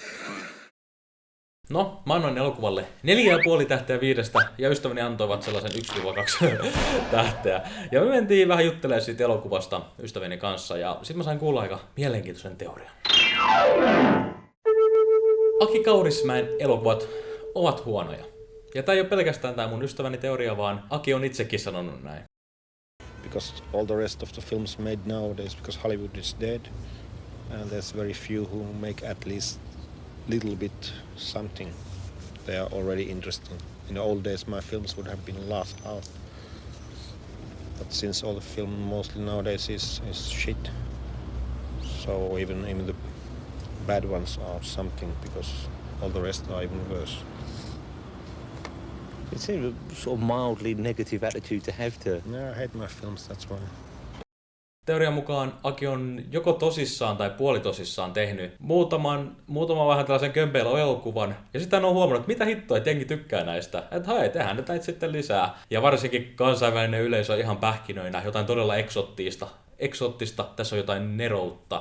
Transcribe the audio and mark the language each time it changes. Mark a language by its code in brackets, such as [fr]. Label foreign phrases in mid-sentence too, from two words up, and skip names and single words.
[fi] No, mä annoin elokuvalle 4,5 tähteä 5 ja ystäväni antoivat sellaisen 1-2 tähteä. Ja me mentiin vähän juttelemaan siitä elokuvasta ystäväni kanssa ja sit mä sain kuulla aika mielenkiintoisen teorian. Aki Kaurismäen elokuvat ovat huonoja. Ja tää ei ole pelkästään tää mun ystäväni teoria, vaan Aki on itsekin sanonut näin. [en] Because all the rest of the films made nowadays, because Hollywood is dead, and there's very few who make at least little bit something. They are already interesting. In the old days my films would have been laughed out. But since all the film mostly nowadays is shit, so even the bad ones are something because all the rest are even worse. It seems a sort of mildly negative attitude to have to. Yeah, I hate my films, that's why. [fi] Teorian mukaan Aki on joko tosissaan tai puolitosissaan tehnyt muutaman vähän tällaisen kömpeilyelokuvan, ja sitten hän on huomannut, että mitä hittoa, että jengi tykkää näistä, että hei, tehdään näitä sitten lisää. Ja varsinkin kansainvälinen yleisö on ihan pähkinöinä, jotain todella eksoottista, tässä on jotain neroutta.